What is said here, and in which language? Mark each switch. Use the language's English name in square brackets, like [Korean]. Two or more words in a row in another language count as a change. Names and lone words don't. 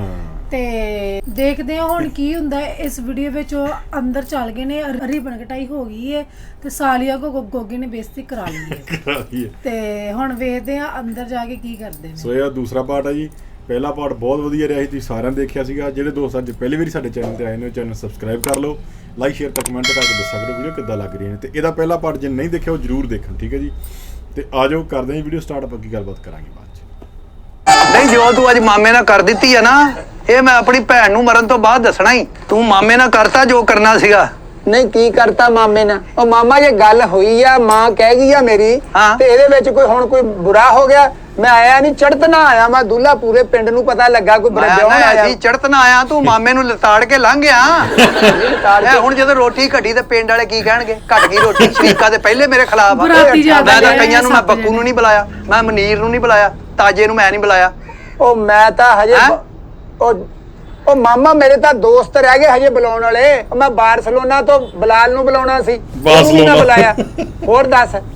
[Punjabi] ਤੇ ਦੇਖਦੇ ਹਾਂ ਹੁਣ ਕੀ ਹੁੰਦਾ ਹੈ ਇਸ ਵੀਡੀਓ ਵਿੱਚ ਉਹ ਅੰਦਰ ਚੱਲ ਗਏ ਨੇ ਰੀਬਨ ਕਟਾਈ ਹੋ ਗਈ ਹੈ ਤੇ ਸਾਲੀਆ ਕੋ ਗੋਗੀ ਨੇ ਬੇਇੱਜ਼ਤੀ ਕਰਾ ਲਈ ਹੈ ਤੇ ਹੁਣ ਵੇਖਦੇ ਹਾਂ ਅੰਦਰ ਜਾ ਕੇ ਕੀ ਕਰਦੇ ਨੇ ਸੋ ਇਹ ਦੂਸਰਾ ਪਾਰਟ ਹੈ ਜੀ ਪਹਿਲਾ ਪਾਰਟ ਬਹੁਤ ਵਧੀਆ ਰਿਹਾ ਸੀ ਤੁਸੀਂ ਸਾਰਿਆਂ ਨੇ ਦੇਖਿਆ ਸੀਗਾ ਜਿਹੜੇ ਦੋਸਤ ਅੱਜ ਪਹਿਲੀ ਵਾਰੀ ਸਾਡੇ ਚੈਨਲ ਤੇ ਆਏ ਨੇ [English] channel subscribe [Punjabi] ਕਰ ਲਓ [English] like share [Punjabi] ਤੇ ਕਮੈਂਟ ਕਰਕੇ ਦੱਸ ਸਕਦੇ ਹੋ ਵੀਡੀਓ ਕਿੱਦਾਂ ਲੱਗ ਰਹੀ ਹੈ ਤੇ ਇਹਦਾ ਪਹਿਲਾ ਪਾਰਟ ਜੇ ਨਹੀਂ ਦੇਖਿਆ ਉਹ ਜ਼ਰੂਰ ਦੇਖਣ ਠੀਕ ਹੈ ਜੀ ਤੇ ਆਜੋ ਕਰਦੇ ਹਾਂ [English] video start [Punjabi] ਆਪਾਂ ਕੀ ਗੱਲਬਾਤ ਕਰਾਂਗੇ ਬਾਅਦ ਚ ਨਹੀਂ ਜੋ ਤੂੰ ਅੱਜ ਮਾਮੇ ਨਾ ਕਰ ਦੀ ਹੈ ਨਾ ਯੇ ਮੈਂ ਅਪਣੀ ਭੈਣ ਨੂੰ ਮਰਨ ਤੋਂ ਬਾਦ ਦੱਸਣਾ ਹੀ ਤੂੰ ਮਾਮੇ ਨਾ ਕਰਤਾ ਜੋ ਕਰਨਾ ਸੀਗਾ ਨਹੀਂ ਕੀ ਕਰਤਾ ਮਾਮੇ ਨੇ ਉਹ ਮਾਮਾ ਜੇ ਗੱਲ ਹੋਈ ਆ ਮਾਂ ਕਹਿ ਗਈ ਆ ਮੇਰੀ ਹਾਂ। ਤੇ ਇਹਦੇ ਵਿੱਚ ਕੋਈ ਹੁਣ ਕੋਈ ਬੁਰਾ ਹੋ ਗਿਆ ਮੈਂ ਆਇਆ ਨਹੀਂ ਚੜਤ ਨਾ ਆਇਆ ਮੈਂ ਦੁੱਲਾ ਪੂਰੇ ਪਿੰਡ ਨੂੰ ਪਤਾ ਲੱਗਾ ਕੋਈ मैं ਬਰਦਿਉਣ ਆਇਆ ਐਸੀ ਚੜ੍ਹਤ ਨਾ ਆਇਆ ਤੂੰ ਮਾਮੇ ਨੂੰ ਲਤਾੜ ਕੇ ਲੰਘ ਗਿਆ ਹੁਣ ਜਦੋਂ ਰੋਟੀ ਘਟੀ ਤੇ ਪਿੰਡ ਵਾਲੇ ਕੀ ਕਹਿਣਗੇ ਘਟ ਗਈ ਰੋਟੀ ਸ਼ਰੀਕਾ ਤੇ ਪਹਿਲੇ ਮੇਰੇ ਖਿਲਾਫ ਆ ਬਰਾਤੀ ਜ਼ਿਆਦਾ ਮੈਂ ਤਾਂ ਲੈ ਕਈਆਂ ਨੂੰ ਮੈਂ ਬੱਕੂ ਨੂੰ ਨਹੀਂ ਬੁਲਾਇਆ ਮੈਂ ਮਨੀਰ ਨੂੰ ਨਹੀਂ ਬੁਲਾਇਆ ਤਾਜੇ ਨੂੰ ਮੈਂ ਨਹੀਂ ਬੁਲਾਇਆ ਉਹ ਮੈਂ ਤਾਂ ਹਜੇ ਹੈਂ? ਉਹ ਮਾਮਾ ਮੇਰੇ ਤਾਂ ਦੋਸਤ ਰਹਿ ਗਏ ਹਜੇ ਬੁਲਾਉਣ ਵਾਲੇ ਉਹ ਮੈਂ ਬਾਰਸਲੋਨਾ ਤੋਂ ਬਲਾਲ ਨੂੰ ਬੁਲਾਉਣਾ ਸੀ ਉਹਨੂੰ ਵੀ ਨਾ ਬੁਲਾਇਆ ਹੋਰ ਦੱਸ